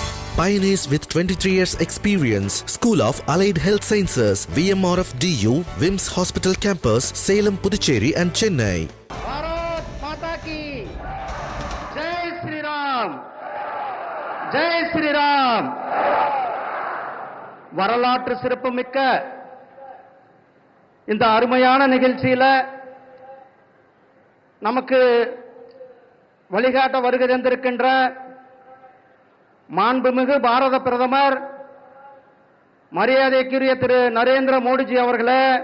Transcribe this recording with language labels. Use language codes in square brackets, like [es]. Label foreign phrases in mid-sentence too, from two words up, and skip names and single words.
[en] Pioneers with 23 years experience. School of Allied Health Sciences, VMRF DU, WIMS Hospital Campus, Salem, Puducherry and Chennai. [hi] भारत माता की जय श्री राम. जय श्री राम. [ta] வரலாற்று சிறப்புமிக்க இந்த அருமையான நிகழ்ச்சியில நமக்கு வழிகாட்ட வருகை தந்திருக்கின்ற மாண்புமிகு பாரத பிரதமர் மரியாதைக்குரிய திரு நரேந்திர மோடிஜி அவர்களே,